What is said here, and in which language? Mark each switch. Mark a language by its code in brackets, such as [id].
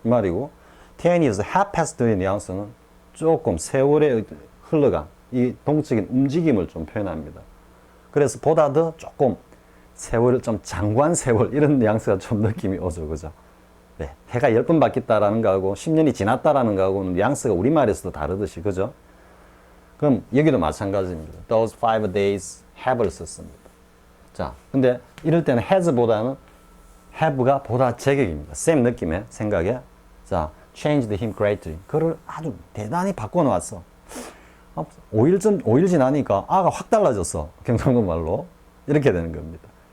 [ko] 이 말이고, [en] 10 years have passed [ko] 의 뉘앙스는 조금 세월의 흘러간 이 동적인 움직임을 좀 표현합니다. 그래서 보다 더 조금 세월을 좀 장구한 세월 이런 뉘앙스가 좀 느낌이 오죠, 그죠? 네, 해가 10번 바뀌었다라는 거하고 10년이 지났다라는 거하고는 뉘앙스가 우리말에서도 다르듯이, 그죠? 그럼 여기도 마찬가지입니다. [en] Those 5 days have [ko] 를 썼습니다. 자, 근데 이럴 때는 has보다는 have가 보다 제격입니다. same 느낌의 생각에. 자, [en] changed him greatly. [ko] 그를 아주 대단히 바꿔놓았어. 5일 지나니까 아가 확 달라졌어. 경상도 말로. 이렇게 되는 겁니다.